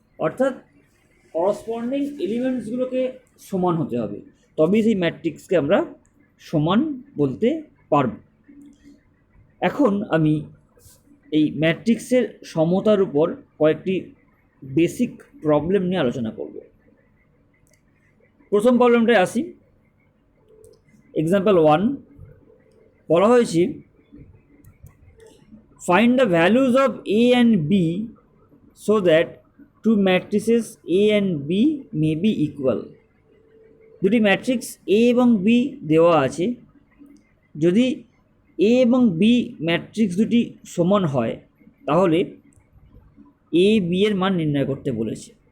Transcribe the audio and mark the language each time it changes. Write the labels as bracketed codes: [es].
[bn] অর্থাৎ করসপন্ডিং এলিমেন্টসগুলোকে সমান হতে হবে, তবেই সেই ম্যাট্রিক্সকে আমরা সমান বলতে পারব। এখন আমি এই ম্যাট্রিক্সের সমতার উপর কয়েকটি বেসিক প্রবলেম নিয়ে আলোচনা করব। প্রথম প্রবলেমটায় আসি। [en] example 1 [bn] বলা হয়েছে [en] Find the values of A and B so that two matrices A and B may be equal। [bn] দুটি ম্যাট্রিক্স A এবং B দেওয়া আছে, যদি A এবং B ম্যাট্রিক্স দুটি সমান হয় তাহলে A B এর মান নির্ণয় করতে বলেছে।